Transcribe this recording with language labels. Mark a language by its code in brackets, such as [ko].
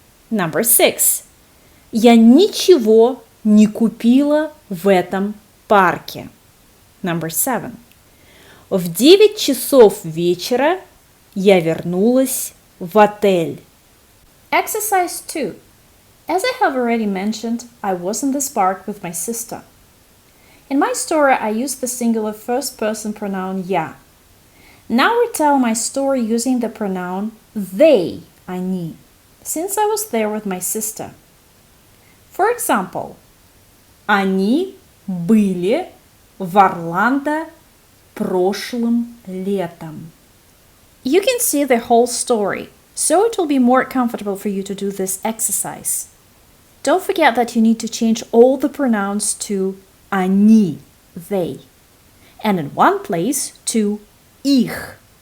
[en] Number 6. [ru] Я ничего не купила в этом парке. [en] Number 7. [ru] В 9 часов вечера я вернулась в отель. [en] Exercise 2. As I have already mentioned, I was in this park with my sister. In my story, I used the singular first-person pronoun я. Now retell my story using the pronoun they, они, since I was there with my sister. For example, [ru] они были в Орландо прошлым летом. [en] You can see the whole story, so it will be more comfortable for you to do this exercise. Don't forget that you need to change all the pronouns to они, they, and in one place to их.